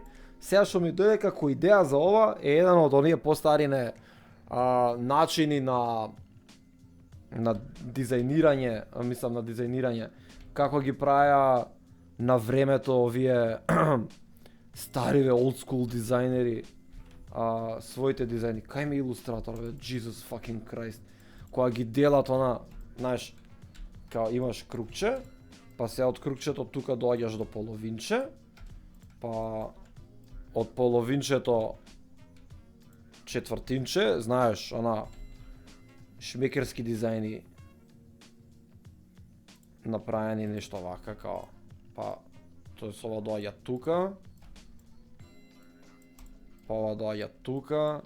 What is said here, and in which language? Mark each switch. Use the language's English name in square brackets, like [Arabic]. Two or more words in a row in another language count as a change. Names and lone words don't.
[Macedonian] Сега што ми дојде како идеја за ова е еден од оние постарине начини на дизајнирање, како ги праја на времето овие стариве [English] old school [Macedonian] дизајнери своите дизајни. Кај ми илустратор, бе, [English] Jesus fucking Christ. [Macedonian] Кога ги делат она, знаеш, као имаш кругче, па се од кругчето тука доаѓаш до половинче, па од половинчето четвртинче, знаеш, она шмекерски дизајни направени нешто вака, као, па тој со ова доаѓа тука, па ова доаѓа тука.